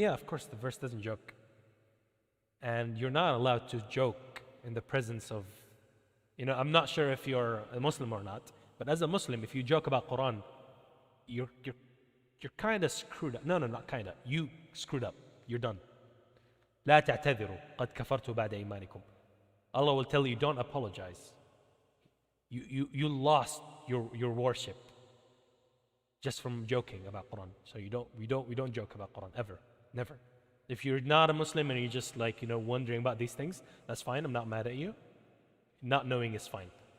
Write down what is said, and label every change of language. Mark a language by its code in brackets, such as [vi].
[en] Yeah, of course the verse doesn't joke. And you're not allowed to joke in the presence of, you know, I'm not sure if you're a Muslim or not, but as a Muslim, if you joke about Quran, you're kind of screwed up. No, not kind of. You screwed up. You're done. [ar] لا تعتذروا قد كفرتوا بعد إيمانكم. [en] Allah will tell you, don't apologize. You lost your worship just from joking about Quran. So we don't joke about Quran ever, never. If you're not a Muslim and you're just like, you know, wondering about these things, that's fine. I'm not mad at you. Not knowing is fine.